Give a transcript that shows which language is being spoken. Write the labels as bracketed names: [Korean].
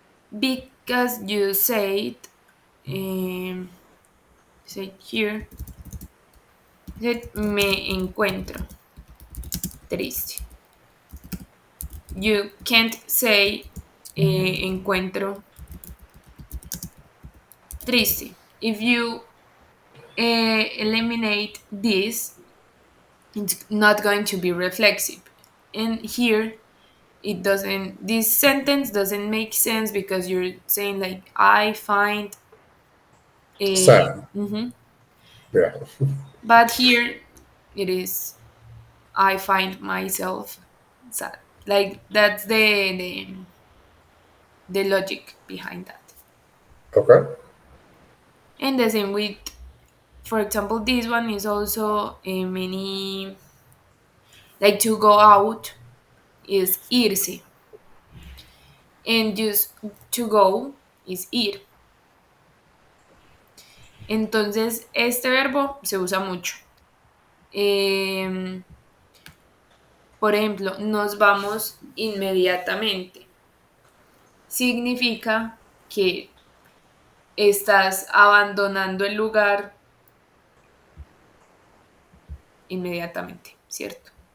[English] Because you said, say here, said [Spanish] me encuentro triste. [English] You can't say [Spanish] encuentro triste. [English] If you eliminate this, it's not going to be reflexive. And here, this sentence doesn't make sense because you're saying like I find a. Sad. Mhm. Yeah. But here it is I find myself sad. Like that's the logic behind that. Okay. And the same with, for example, this one is also a many, like to go out is irse, and just to go is ir. [Spanish] Entonces, este verbo se usa mucho. Em, por ejemplo, nos vamos inmediatamente. Significa que estás abandonando el lugar inmediatamente, ¿cierto?